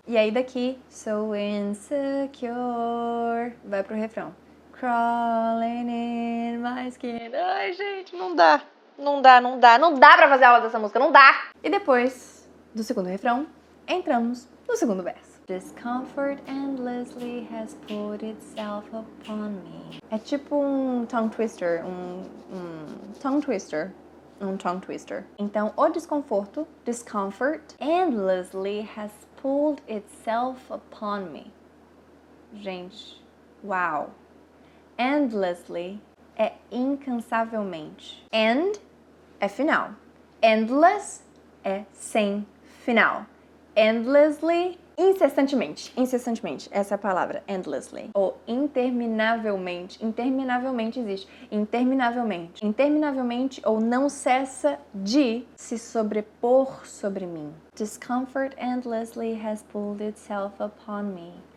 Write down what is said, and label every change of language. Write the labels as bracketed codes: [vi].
[pt] E aí daqui, [en] so insecure, [pt] vai pro refrão. [en] Crawling in my skin. [pt] Ai, gente, não dá. Não dá pra fazer aula dessa música, não dá. E depois do segundo refrão, entramos no segundo verso. [en] Discomfort endlessly has put itself upon me. [pt] É tipo um tongue twister, um tongue twister. Então, o desconforto, discomfort, [en] endlessly has pulled itself upon me. [pt] Gente, uau. Endlessly é incansavelmente. End é final. Endless é sem final. Endlessly, incessantemente. Incessantemente, essa é a palavra, endlessly. Ou interminavelmente. Interminavelmente existe. Interminavelmente. Interminavelmente ou não cessa de se sobrepor sobre mim. [en] Discomfort endlessly has pulled itself upon me.